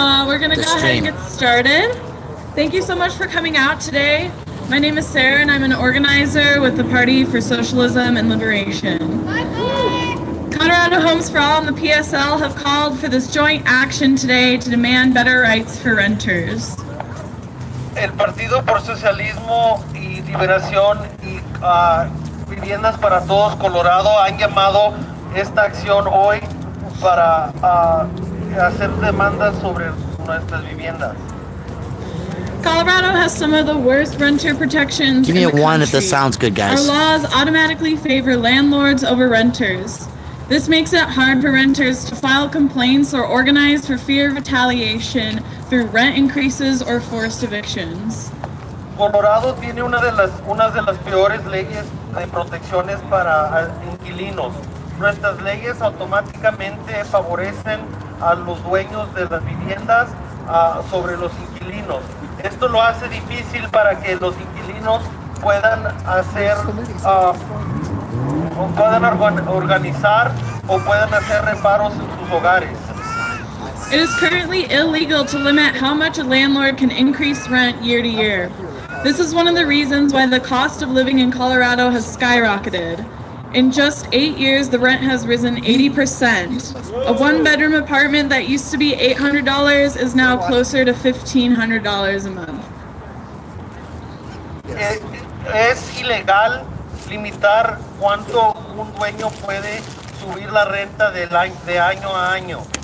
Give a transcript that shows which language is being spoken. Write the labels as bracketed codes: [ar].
[en] We're gonna go ahead and get started. Thank you so much for coming out today. My name is Sarah, and I'm an organizer with the Party for Socialism and Liberation. Colorado Homes for All and the PSL have called for this joint action today to demand better rights for renters. [es] El Partido por Socialismo y Liberación y Viviendas para Todos Colorado han llamado esta acción hoy para hacer demandas sobre nuestras viviendas. [en] Colorado has some of the worst renter protections. Give me in a the one if country. this sounds good, guys. Our laws automatically favor landlords over renters. This makes it hard for renters to file complaints or organize for fear of retaliation through rent increases or forced evictions. [es] Colorado tiene una de las peores leyes de protecciones para inquilinos. Nuestras leyes automáticamente favorecen a los dueños de las viviendas sobre los inquilinos. Esto lo hace difícil para que los inquilinos puedan hacer o puedan organizar o puedan hacer reparos en sus hogares. [en] It is currently illegal to limit how much a landlord can increase rent year to year. This is one of the reasons why the cost of living in Colorado has skyrocketed. In just 8 years, the rent has risen 80%. A one-bedroom apartment that used to be $800 is now closer to $1,500 a month. [es] Es ilegal limitar cuánto un dueño puede subir la renta de año a año.